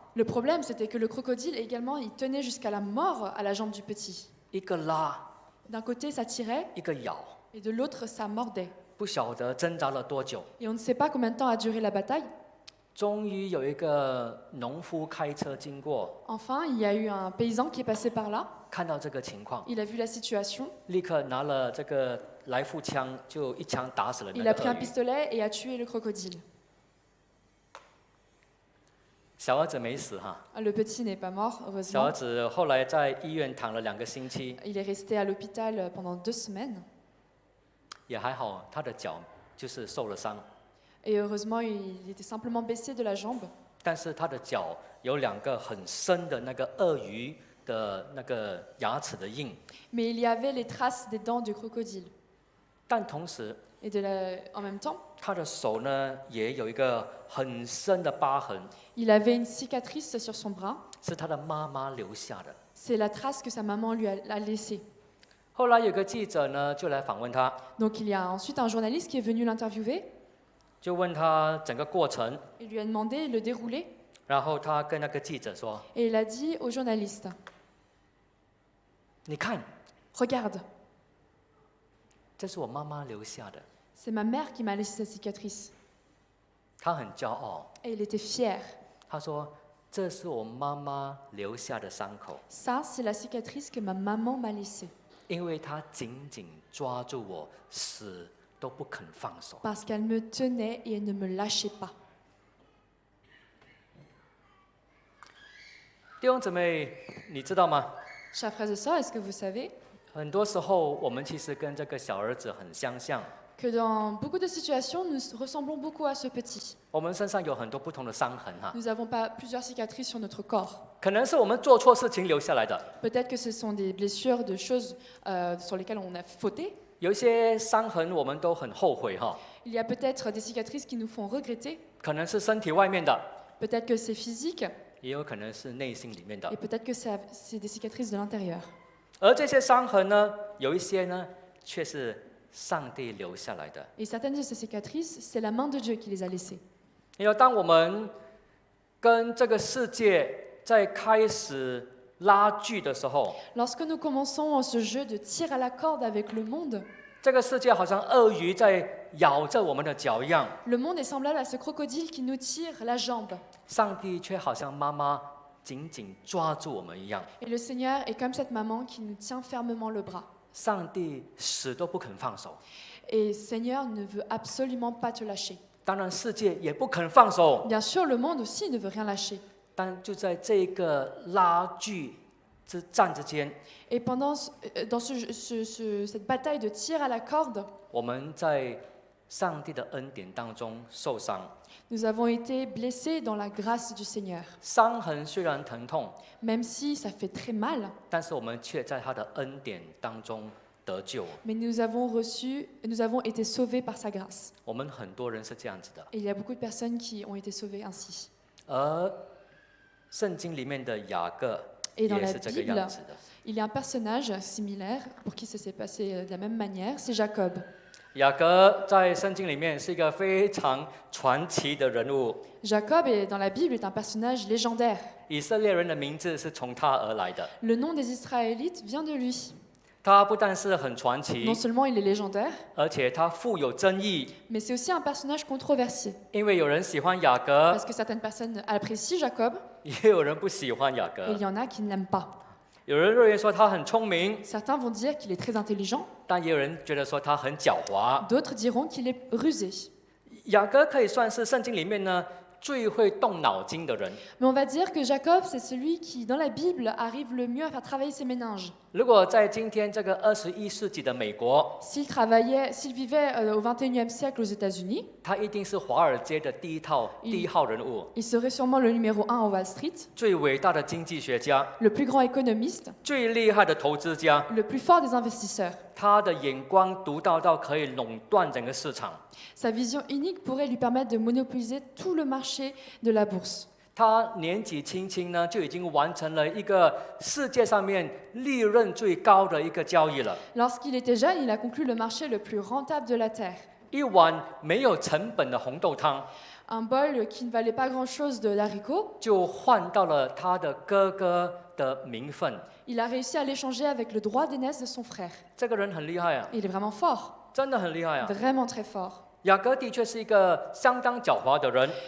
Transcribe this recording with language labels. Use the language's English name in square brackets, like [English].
[French] Le problème, c'était que le crocodile également, il tenait jusqu'à la mort à la jambe du petit. [Chinese] 一个拉， [French] D'un côté, ça tirait, [Chinese] 一个咬， [French] et de l'autre, ça mordait. [Chinese] 不晓得挣扎了多久。 [French] Et on ne sait pas combien de temps a duré la bataille. [Chinese] 终于有一个农夫开车经过， [French] Enfin, il y a eu un paysan qui est passé par là. [Chinese] 看到这个情况， [French] Il a vu la situation. [Chinese] 立刻拿了这个来复枪，就一枪打死了那 [French] Il a [Chinese] 个 [French] pris [Chinese] 鳄 [French] un [Chinese] 鱼。 [French] pistolet et a tué le crocodile. [Chinese] 小儿子没死哈， [French] Le petit n'est pas mort, [Chinese] 小儿子后来在医院躺了2个星期， [French] Il est resté à l'hôpital pendant 2 semaines. [Chinese] 也还好，他的脚就是受了伤， [French] Et heureusement, il était simplement baissé de la jambe. [Chinese] 但是他的脚有2个很深的那个鳄鱼的那个牙齿的印， [French] Mais il y avait les traces des dents du crocodile. [Chinese] 但同时 [French] Et en même temps, [Chinese] 他的手呢也有一个很深的疤痕， [French] il avait une cicatrice sur son bras. [Chinese] 是他的妈妈留下的。 [French] C'est la trace que sa maman lui a laissée. [Chinese] 后来有个记者呢，就来访问他， [French] Donc il y a ensuite un journaliste qui est venu l'interviewer [Chinese] 就问他整个过程， [French] et lui a demandé le déroulé. [Chinese] 然后他跟那个记者说 [French] Et il a dit au journaliste, [Chinese] 你看， [French] regarde, [Chinese] 这是我妈妈留下的。 [French] c'est ma mère qui m'a laissé cette cicatrice. [Chinese] 他很骄傲， [French] Et il était fier. [Chinese] 他说这是我妈妈留下的伤口， [French] Ça, c'est la cicatrice que ma maman m'a laissée. [Chinese] 因为她紧紧抓住我，死都不肯放手。 [French] Parce qu'elle me tenait et elle ne me lâchait pas. [Chinese] 弟兄姊妹，你知道吗？ [French] Chers frères et sœurs, est-ce que vous savez [Chinese] 很多时候我们其实跟这个小儿子很相像， [French] que dans beaucoup de situations, nous ressemblons beaucoup à ce petit. [Chinese] 我们身上有很多不同的伤痕哈， [French] Nous n'avons pas plusieurs cicatrices sur notre corps. [Chinese] 可能是我们做错事情留下来的， [French] Peut-être que ce sont des blessures de choses sur lesquelles on a fauté. [Chinese] 有一些伤痕我们都很后悔哈， [French] Il y a peut-être des cicatrices qui nous font regretter. [Chinese] 可能是身体外面的， [French] Peut-être que c'est physique [Chinese] 也有可能是内心里面的 [French] et。 peut-être que c'est des cicatrices de l'intérieur. [Chinese] 而这些伤痕呢，有一些呢却是上帝留下来的。 [French] Et certaines de ces cicatrices, c'est la main de Dieu qui les a laissées. [Chinese] 因为当我们跟这个世界在开始拉锯的时候， [French] Lorsque nous commençons ce jeu de tir à la corde avec le monde, [Chinese] 这个世界好像鳄鱼在咬着我们的脚一样， [French] le monde est semblable à ce crocodile qui nous tire la jambe. [Chinese] 上帝却好像妈妈紧紧抓住我们一样。 [French] Et le Seigneur est comme cette maman qui nous tient fermement le bras. [Chinese] 上帝死都不肯放手， [French] Et Seigneur ne veut absolument pas te lâcher. [Chinese] 当然世界也不肯放手。 [French] Bien sûr, le monde aussi ne veut rien lâcher. [Chinese] 但就在这个拉锯之战之间， [French] Et pendant dans cette bataille de tir à la corde, [Chinese] 我们在上帝的恩典当中受伤。 [French] nous avons été blessés dans la grâce du Seigneur. [Chinese] 伤痕虽然疼痛， [French] Même si ça fait très mal, [Chinese] 但是我们却在他的恩典当中得救。 [French] mais nous avons été sauvés par sa grâce. [Chinese] 我们很多人是这样子的， [French] Et il y a beaucoup de personnes qui ont été sauvées ainsi. [Chinese] 而圣经里面的雅各 [French] Et dans [Chinese] 也 [French] la [Chinese] 是这个 [French] Bible, [Chinese] 样子的。 [French] il y a un personnage similaire pour qui ça s'est passé de la même manière, c'est Jacob. [Chinese] 雅各在圣经里面是一个非常传奇的人物， [French] Jacob, dans la Bible, est un personnage légendaire. [Chinese] 以色列人的名字是从他而来的。 [French] Le nom des Israélites vient de lui. [Chinese] 他不但是很传奇 [French] Non，seulement il est légendaire, [Chinese] 而且他富有争议， [French] mais c'est aussi un personnage controversé. [Chinese] 因为有人喜欢雅各， [French] Parce que certaines personnes apprécient Jacob, [Chinese] 也有人不喜欢雅 [French] et [Chinese] 各 [French] il。y en a qui ne l'aiment pas. [Chinese] 有人认为说他很聪明， [French] Certains vont dire qu'il est très intelligent, [Chinese] 但也有人觉得说他很狡猾。 [French] d'autres diront qu'il est rusé. [Chinese] 雅各可以算是圣经里面呢最会动脑筋的人。 [French] Mais on va dire que Jacob, c'est celui qui, dans la Bible, arrive le mieux à faire travailler ses méninges. [Chinese] 如果在今天这个21世纪的美国， [French] S'il vivait au 21e siècle aux États-Unis, [Chinese] 他一定是华尔街的第一号人物， [French] il serait sûrement le numéro 1 en Wall Street, [Chinese] 最伟大的经济学家， [French] le plus grand économiste, [Chinese] 最厉害的投资家。 [French] le plus fort des investisseurs. [Chinese] 他的眼光独到到可以垄断整个市场。 [French] Sa vision unique pourrait lui permettre de monopoliser tout le marché de la bourse. [Chinese] 他年纪轻轻呢，就已经完成了一个世界上面利润最高的一个交易了。 [French] Lorsqu'il était jeune, il a conclu le marché le plus rentable de la Terre. [Chinese] 一碗没有成本的红豆汤， [French] Un bol qui ne valait pas grand-chose de l'haricot, [Chinese] 就换到了他的哥哥的名分。 [French] il a réussi à l'échanger avec le droit d'aînesse de son frère. [Chinese] 这个人很厉害啊， [French] Il est vraiment fort, [Chinese] 真的很厉害啊。 [French] vraiment très fort. [Chinese] 雅各的确是一个相当狡猾的人，